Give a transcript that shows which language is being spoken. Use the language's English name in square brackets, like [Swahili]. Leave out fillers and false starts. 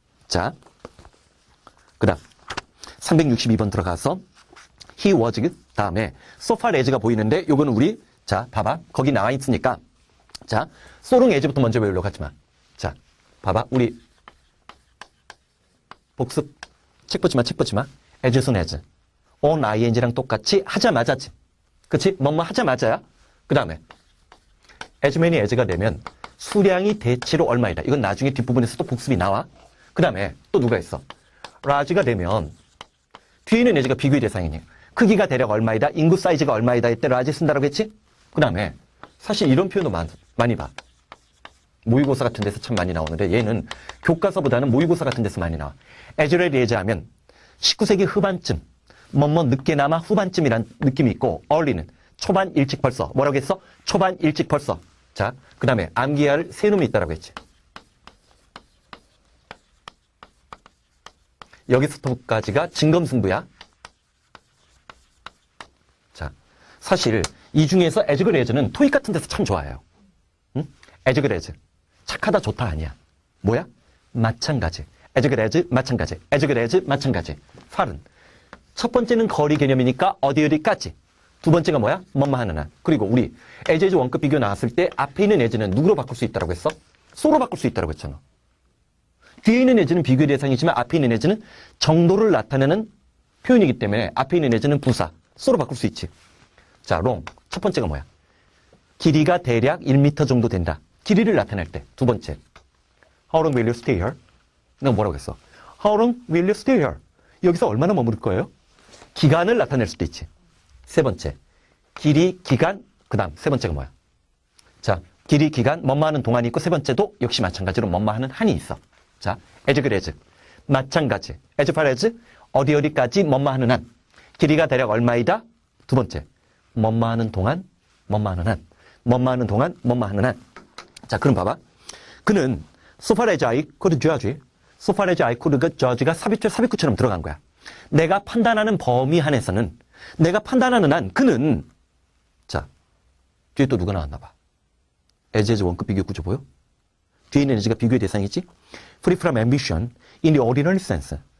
[Korean] 자, 그 다음 362번 들어가서 he was 다음에 so far as가 보이는데 요거는 우리 자 봐봐 거기 나와 있으니까 자 so롱 as부터 먼저 외우려고 하지 마. 자 봐봐 우리 복습 책 보지 마. as soon as on ing랑 똑같이 하자마자지. 그치? 뭐뭐 하자마자야. 그 다음에 as many as가 되면 수량이 대체로 얼마이다. 이건 나중에 뒷부분에서 또 복습이 나와. 그 다음에 또 누가 있어? large가 되면 뒤에 있는 as가 비교의 대상이니 크기가 대략 얼마이다. 인구 사이즈가 얼마이다. 이때 large 쓴다라고 했지? 그 다음에 사실 이런 표현도 많이 봐. 모의고사 같은 데서 참 많이 나오는데 얘는 교과서보다는 모의고사 같은 데서 많이 나와. as early as 하면 19세기 후반쯤 늦게나마 후반쯤이란 느낌이 있고 early는 초반 일찍 벌써 뭐라고 했어? 초반 일찍 벌써. 자, 그 다음에 암기해야 할 세 놈이 있다라고 했지. 여기서부터까지가 진검승부야. 자, 사실 이 중에서 as good as는 토익 같은 데서 참 좋아해요. 응? as good as. 착하다 좋다 아니야. 뭐야? 마찬가지. [English] as good as 마찬가지. as good as 마찬가지. [Korean] fal은 첫 번째는 거리 개념이니까 어디까지. 두 번째가 뭐야? 뭐뭐 하는 한. 그리고 우리 as 원급 비교 나왔을 때 앞에 있는 as는 누구로 바꿀 수 있다고 했어? so로 바꿀 수 있다고 했잖아. 뒤에 있는 as는 비교의 대상이지만 앞에 있는 as는 정도를 나타내는 표현이기 때문에 앞에 있는 as는 부사, 쏘로 바꿀 수 있지. 자, long. 첫 번째가 뭐야? 길이가 대략 1m 정도 된다. 길이를 나타낼 때. 두 번째. [English] How long will you stay here? [Korean] 내가 뭐라고 했어? [English] How long will you stay here? [Korean] 여기서 얼마나 머무를 거예요? 기간을 나타낼 수도 있지. 세 번째. 길이, 기간, 그 다음 세 번째가 뭐야? 자, 길이, 기간, 뭐뭐 하는 동안이 있고 세 번째도 역시 마찬가지로 뭐뭐 하는 한이 있어. 자, as good as. 마찬가지. as far as 어디까지 뭐뭐 하는 한. 길이가 대략 얼마이다? 두 번째. 뭐뭐 하는 동안, 뭐뭐 하는 한. 뭐뭐 하는 동안, 뭐뭐 하는 한. 자, 그럼 봐봐. [English] 그는 so far as I could judge. so far as I could judge가 [Korean] 삽입구처럼 들어간 거야. 내가 판단하는 범위 한에서는 내가 판단하는 한 그는 자, 뒤에 또 누가 나왔나 봐. as 원급 비교 구조 보여? 뒤에 있는 as가 비교의 대상이지? [English] free from ambition in the ordinary sense.